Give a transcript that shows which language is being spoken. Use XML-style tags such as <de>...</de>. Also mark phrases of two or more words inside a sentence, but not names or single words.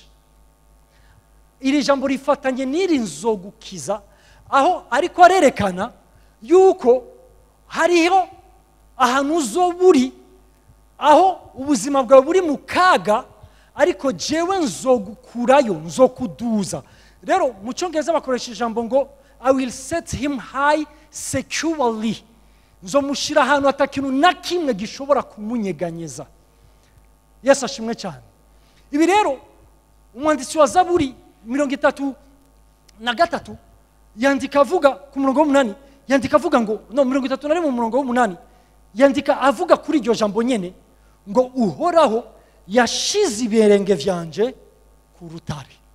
<rn>Iri jambo rifatanye n'iri nzogukiza, aho ariko arerekana yuko hariho ahantu uzoburi, aho ubuzima bwawe buri mu kaga, ariko jewe nzogukurayo, nzokuduza. Rero mu Cyongereza bakoresha ijambo ngo</rn> <en>I will set him high securely.</en> <rn>Nzomushira ahantu atakintu na kimwe gishobora kumunyeganyeza. Yesu ashimwe cyane. Ibi rero umwanditsi wa Zaburi 33 yandika avuga ku murongo w'8, yandika avuga ngo no 31 mu murongo w'8, yandika avuga kuri iryo jambo nyene ngo uhoraho yashize ibirenge vyanje ku rutare.</rn>